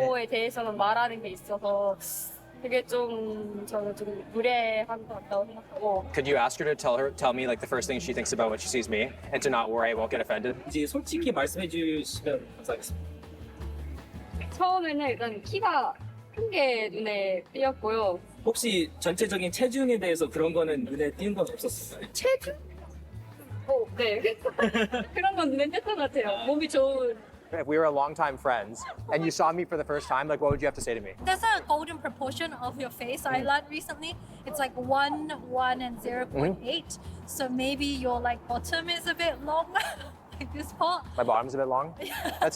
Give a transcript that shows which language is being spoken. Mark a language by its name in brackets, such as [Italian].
[Korean] 외모에 대해서는 말하는 게 있어서 그게 좀 저는 좀 무례한 것 같다고 생각하고. [English] Could you ask her to tell me like the first thing she thinks about when she sees me, and to not worry I won't get offended? [Korean] 이제 솔직히 말씀해 주시면 감사하겠습니다. 처음에는 일단 키가 큰 게 눈에 띄었고요. 혹시 전체적인 체중에 대해서 그런 거는 눈에 띄는 건 없었어요? 체중? 네. 그런 건 눈에 띄었던 것 같아요. 몸이 좋은. [English] If we were longtime friends and you saw me for the first time, like what would you have to say to me? There's a golden proportion of your face I learned recently. It's like 1, 1, and 0.8. So maybe your like bottom is a bit long, like this part. My bottom's a bit long. That's